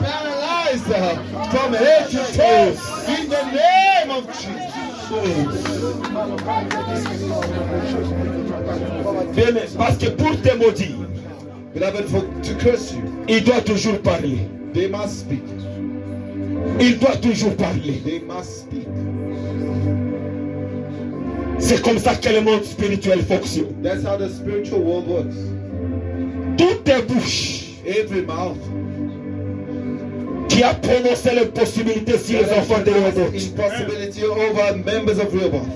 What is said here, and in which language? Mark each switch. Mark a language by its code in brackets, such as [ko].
[en] Paralyzed from head to toe in the name of Jesus. [fr] Bien, parce que pour te maudire, [en] Beloved, to curse you, [fr] il doit toujours parler. [en] they must speak. [fr] Il doit toujours parler. [en] They must speak. [fr] C'est comme ça que le monde spirituel fonctionne. [en] That's how the spiritual world works. [fr] Toutes les bouches [en] Every mouth [fr] qui a prononcé les possibilités sur les enfants de Rehoboth, [en] impossibility over members of Rehoboth.